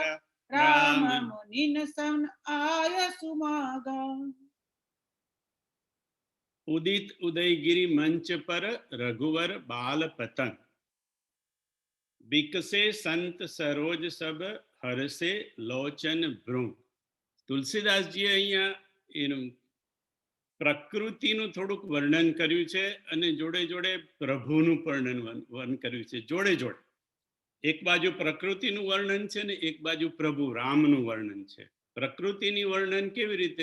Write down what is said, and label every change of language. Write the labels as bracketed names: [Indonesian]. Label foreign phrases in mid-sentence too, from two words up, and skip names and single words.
[Awadhi] राम मुनिन सन आय सुमागा। उदित उदयगिरि मंच पर रघुवर बाल पतंग बिकसे संत सरोज सब हरसे लोचन भ्रूम। [Gujarati] તુલસીદાસજીએ અહીંયા એનું પ્રકૃતિનું થોડુંક વર્ણન કર્યું છે અને જોડે જોડે પ્રભુનું પણ વર્ણન કર્યું છે. જોડે જોડે એક બાજુ પ્રકૃતિનું વર્ણન છે ને એક બાજુ પ્રભુ રામનું વર્ણન છે. પ્રકૃતિની વર્ણન કેવી રીતે?